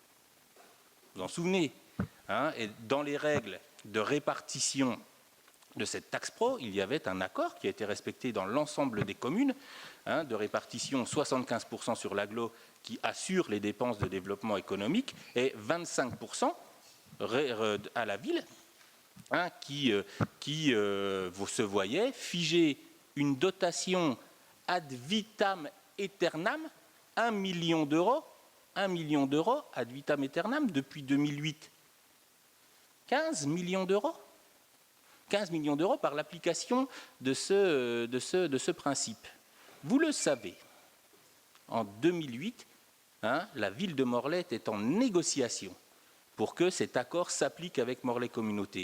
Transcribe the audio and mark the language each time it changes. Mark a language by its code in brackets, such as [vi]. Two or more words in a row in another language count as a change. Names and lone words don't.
[fr] Vous vous en souvenez, et dans les règles de répartition de cette taxe pro, il y avait un accord qui a été respecté dans l'ensemble des communes, de répartition 75% sur l'agglo qui assure les dépenses de développement économique et 25% à la ville, qui se voyait figer une dotation [la] ad vitam aeternam, [fr] 1 million d'euros [la] ad vitam aeternam [fr] depuis 2008. 15 millions d'euros. 15 millions d'euros par l'application de ce principe. Vous le savez, en 2008, la ville de Morlaix était en négociation pour que cet accord s'applique avec Morlaix Communauté.